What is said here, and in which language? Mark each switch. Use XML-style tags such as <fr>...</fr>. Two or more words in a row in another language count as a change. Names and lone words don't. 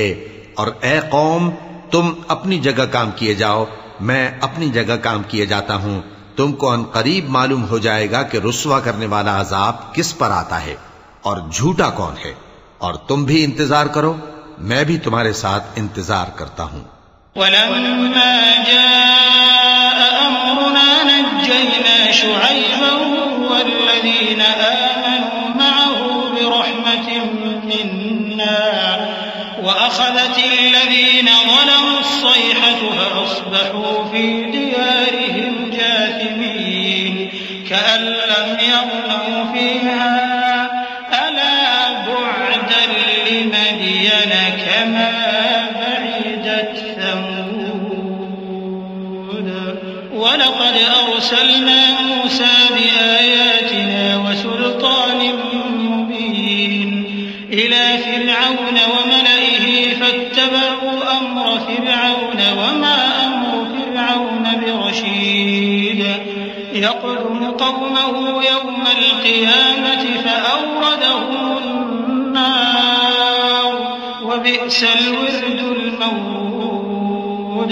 <hi>और ऐ कौम, तुम अपनी जगह काम किए जाओ, मैं अपनी जगह काम किए जाता हूं। तुमको अनकरीब मालूम हो जाएगा कि रुस्वा करने वाला अजाब किस पर आता है और झूठा कौन है। और तुम भी इंतजार करो, मैं भी तुम्हारे साथ इंतजार करता हूं।</hi> <ar>ولما جاء أمرنا نجينا شعيبا والذين آمنوا معه برحمة منا وأخذت الذين ظلموا الصيحة فأصبحوا في ديارهم جاثمين كأن لم يغنوا فيها ألا بعدا لمدين كما بعدت ثمود ولقد أرسلنا موسى بآياتنا وسلطان مبين إلى فرعون وملئه فاتبعوا أمر فرعون وما أمر فرعون برشيد يقدم قومه يوم القيامة فأوردهم النار وبئس الورد المورود.</ar>